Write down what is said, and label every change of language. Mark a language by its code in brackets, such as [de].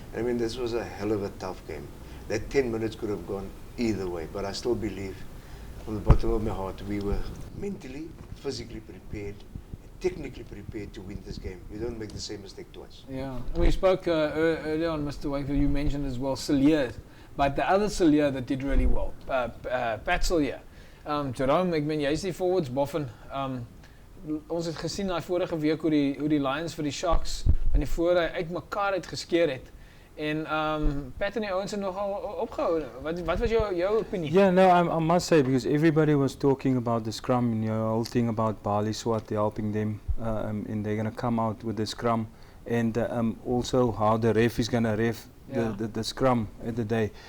[en] I mean, this was a hell of a tough game. That 10 minutes could have gone either way, but I still believe from the bottom of my heart we were mentally, physically prepared, technically prepared to win this game. We don't make the same mistake twice. Yeah, we spoke earlier on, Mr. Wakefield, you mentioned as well Sillier, but the other Sillier that did really well, Pat Sillier. [af] Jerome, ek meen, jy is die forwards, Boffin. Ons het gesien daai vorige week hoe die Lions vir die Sharks in die voorry uitmekaar uitgeskeer het. En Pat en die ouens het nogal opgehou. Wat was jou opinie? [en] Yeah, no, I must say, because everybody was talking about the scrum and the whole thing about Bali Swat helping them, and they're going to come out with the scrum, and also how the ref is going to ref the scrum at the day.